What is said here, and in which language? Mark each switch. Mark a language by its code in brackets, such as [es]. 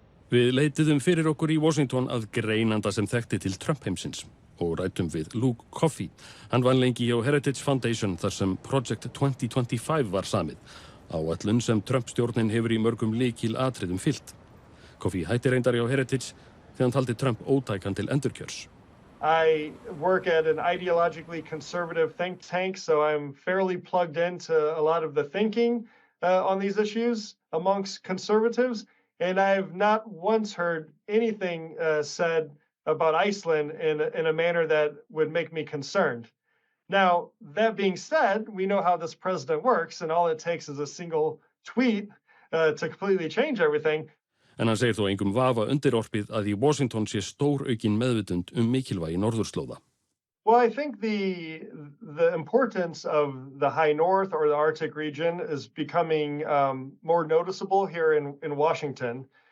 [is] Við leituðum fyrir okkur í Washington að greinanda sem þekkti til Trump-heimsins og ræddum við Luke Coffey. Hann vann lengi hjá Heritage Foundation þar sem Project 2025 var samið, áætlun sem Trump-stjórnin hefur í mörgum lykilatriðum fylgt. Coffey hætti reyndar hjá Heritage þegar hann taldi Trump ótækan til endurkjörs. [en] I work at an ideologically conservative think tank, so I'm fairly plugged into a lot of the thinking on these issues amongst conservatives. And I've not once heard anything said about Iceland in a manner that would make me concerned. Now, that being said, we know how this president works, and all it takes is a single tweet to completely change everything. [is] En hann segir þó engum vafa undirorpið að í Washington sé stóraukin meðvitund mikilvægi norðurslóða. [en] Well, I think the importance of the high north or the Arctic region is becoming more noticeable here in Washington.